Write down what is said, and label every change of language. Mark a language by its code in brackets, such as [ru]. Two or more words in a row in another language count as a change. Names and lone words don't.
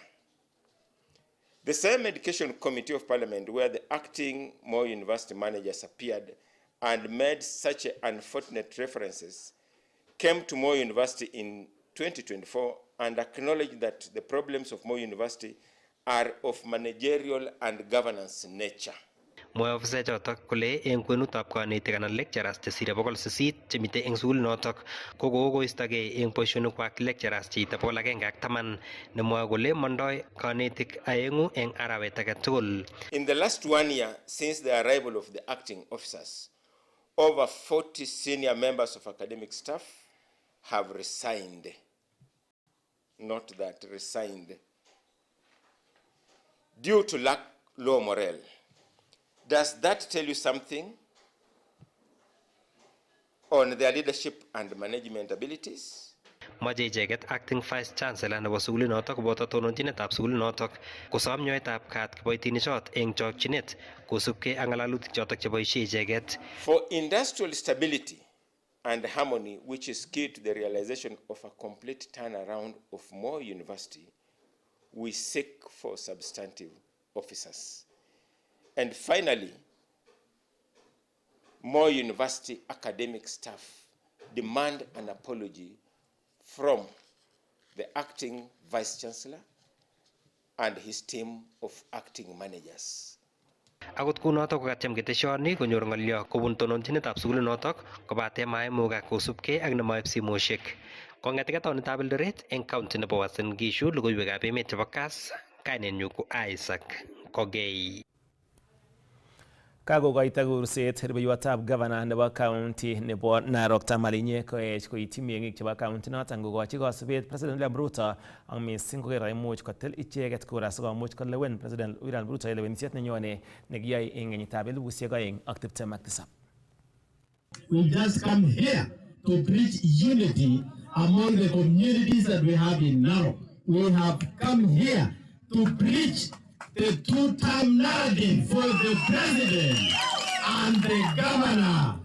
[en] The same Education Committee of Parliament where the acting Moi University managers appeared and made such unfortunate references came to Moi University in 2024 and acknowledged that the problems of Moi University are of managerial and governance nature. [kln] Mwae ofisa chotok kole eng kwenutab kanetik anan lecturers chesire 800 chemite eng sukulinotok ko kokoistogei eng boisionikwak lecturers cheite 110 nemwoe kole mondoi kanetik aengu eng arawet age tugul. [en] In the last 1 year since the arrival of the acting officers, over 40 senior members of academic staff have resigned. Not that, resigned. Due to low morale. Does that tell you something on their leadership and management abilities? [kln] Moche icheket [en] acting vice chancellor [kln] nebo sukulinotok koboto tononjinetab sukulinotok kosom nyoetab kat kiboitinichot eng chokchinet kosubkei ak ng'alalutik chotok cheboisie icheket. [en] For industrial stability and harmony, which is key to the realization of a complete turnaround of Moi University, we seek for substantive officers. And finally, Moi University academic staff demand an apology from the acting vice chancellor and his team of acting managers. [kln] Akot kunotok kokatyem keteshoni konyor ng'olyo kobun tononjinetab sukulinotok kobate maimukak kosubkei ak nemoib simoshek. Kong'eteke taonitab Eldoret eng county nebo Uasin Gishu, logoiwekab emet chebo Kass, kainenyu ko Isaac Kogei. Kakokoito kurset rubeiwotab gavana nebo county nebo Narok Tamalinye koech koityi meng'ik chebo county noton kokochi kosubet President William Ruto ak missing koker imuch kotil icheket kura sikomuch kolewen President William Ruto lewenisiet nenyone nekiyoe eng kenyitab 2027. [en] We just come here to preach unity among the communities that we have in Narok. We have come here to preach the two-term narrative for the president and the governor.